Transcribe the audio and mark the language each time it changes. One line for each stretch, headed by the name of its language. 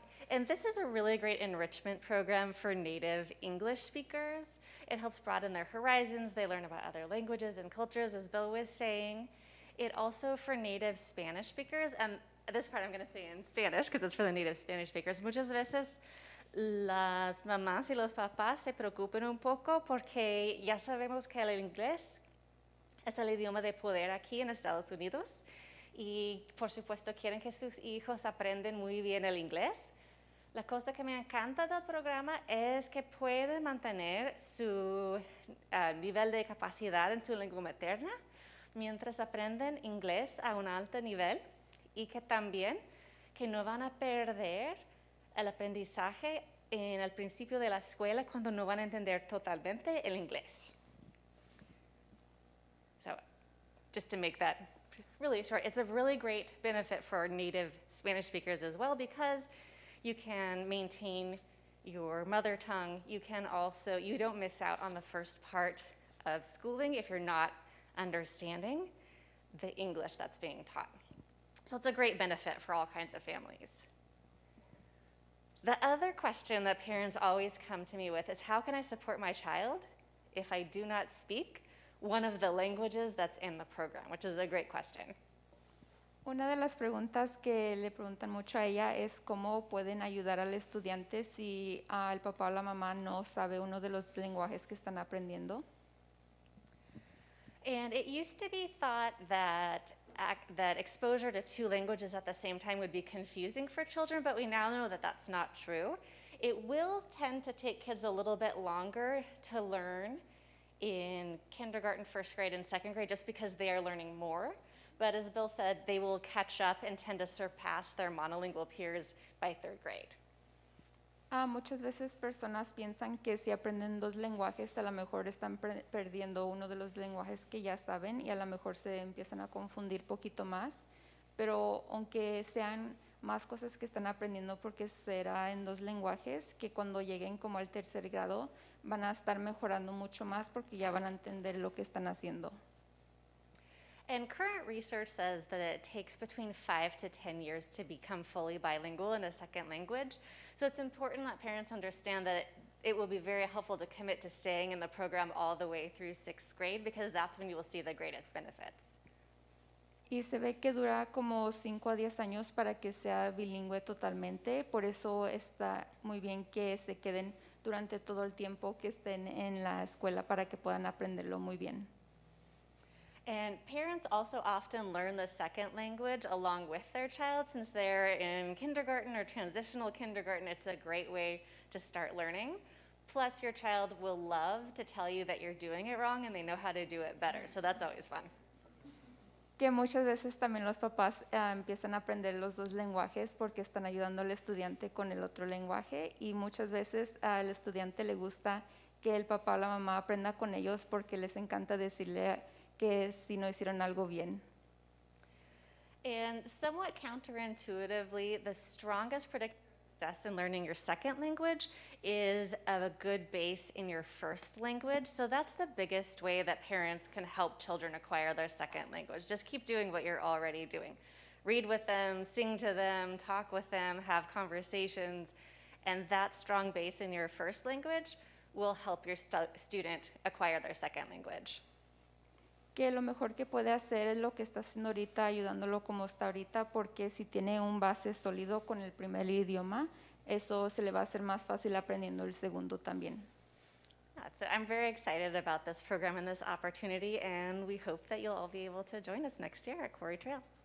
English: And this is a really great enrichment program for native English speakers. It helps broaden their horizons. They learn about other languages and cultures, as Bill was saying. It also for native Spanish speakers, and this part I'm going to say in Spanish because it's for the native Spanish speakers.
Spanish: Muchas veces las mamás y los papás se preocupan un poco porque ya sabemos que el inglés es el idioma de poder aquí en Estados Unidos y por supuesto quieren que sus hijos aprendan muy bien el inglés. La cosa que me encanta del programa es que puede mantener su nivel de capacidad en su lengua materna mientras aprenden inglés a un alto nivel y que también que no van a perder el aprendizaje en el principio de la escuela cuando no van a entender totalmente el inglés.
English: So, just to make that really short, it's a really great benefit for native Spanish speakers as well because you can maintain your mother tongue. You can also, you don't miss out on the first part of schooling if you're not understanding the English that's being taught. So it's a great benefit for all kinds of families. The other question that parents always come to me with is how can I support my child if I do not speak one of the languages that's in the program, which is a great question.
Spanish: Una de las preguntas que le preguntan mucho a ella es cómo pueden ayudar al estudiante si el papá o la mamá no sabe uno de los lenguajes que están aprendiendo.
English: And it used to be thought that exposure to two languages at the same time would be confusing for children, but we now know that that's not true. It will tend to take kids a little bit longer to learn in kindergarten, first grade, and second grade just because they are learning more. But as Bill said, they will catch up and tend to surpass their monolingual peers by third grade.
Spanish: Muchas veces personas piensan que si aprenden dos lenguajes, a lo mejor están perdiendo uno de los lenguajes que ya saben y a lo mejor se empiezan a confundir poquito más. Pero aunque sean más cosas que están aprendiendo porque será en dos lenguajes, que cuando lleguen como al tercer grado van a estar mejorando mucho más porque ya van a entender lo que están haciendo.
English: And current research says that it takes between 5 to 10 years to become fully bilingual in a second language. So it's important that parents understand that it will be very helpful to commit to staying in the program all the way through 6th grade because that's when you will see the greatest benefits.
Spanish: Y se ve que dura como 5 a 10 años para que sea bilingüe totalmente, por eso está muy bien que se queden durante todo el tiempo que estén en la escuela para que puedan aprenderlo muy bien.
English: And parents also often learn the second language along with their child since they're in kindergarten or transitional kindergarten. It's a great way to start learning. Plus, your child will love to tell you that you're doing it wrong and they know how to do it better. So that's always fun.
Spanish: Que muchas veces también los papás empiezan a aprender los dos lenguajes porque están ayudando al estudiante con el otro lenguaje y muchas veces al estudiante le gusta que el papá o la mamá aprenda con ellos porque les encanta decirle que si no hicieron algo bien.
English: And somewhat counterintuitively, the strongest predictor of success in learning your second language is a good base in your first language. So that's the biggest way that parents can help children acquire their second language. Just keep doing what you're already doing. Read with them, sing to them, talk with them, have conversations. And that strong base in your first language will help your student acquire their second language.
Spanish: Que lo mejor que puede hacer es lo que está haciendo ahorita, ayudándolo como está ahorita, porque si tiene un base sólido con el primer idioma, eso se le va a hacer más fácil aprendiendo el segundo también.
English: So I'm very excited about this program and this opportunity, and we hope that you'll all be able to join us next year at Quarry Trails.